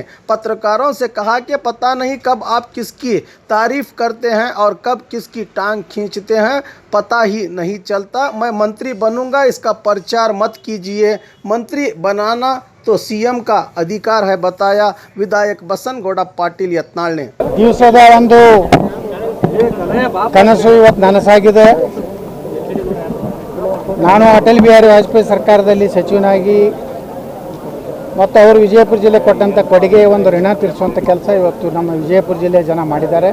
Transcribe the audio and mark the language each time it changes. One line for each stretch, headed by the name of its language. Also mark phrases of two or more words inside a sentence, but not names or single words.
Hindi: पत्रकारों से कहा कि पता नहीं कब आप किसकी तारीफ करते हैं और कब किसकी टांग खींचते हैं, पता ही नहीं चलता। मैं मंत्री बनूंगा, इसका प्रचार मत कीजिए। मंत्री बनाना तो सीएम का अधिकार है, बताया विधायक बसनगौड़ा पाटिल यत्नाल ने।
Kannada: दिवसದ ಒಂದು ಕನಸು ಇವತ್ತು ನನಸಾಗಿದೆ। ನಾನು ಅಟಲ್ ಬಿಹಾರಿ ವಾಜಪೇಯಿ ಸರ್ಕಾರದಲ್ಲಿ ಸಚಿವನಾಗಿ ಮತ್ತು ಅವರು ವಿಜಯಪುರ ಜಿಲ್ಲೆ ಕೊಟ್ಟಂಥ ಕೊಡುಗೆ ಒಂದು ಋಣ ತೀರಿಸುವಂಥ ಕೆಲಸ ಇವತ್ತು ನಮ್ಮ ವಿಜಯಪುರ ಜಿಲ್ಲೆಯ ಜನ ಮಾಡಿದ್ದಾರೆ।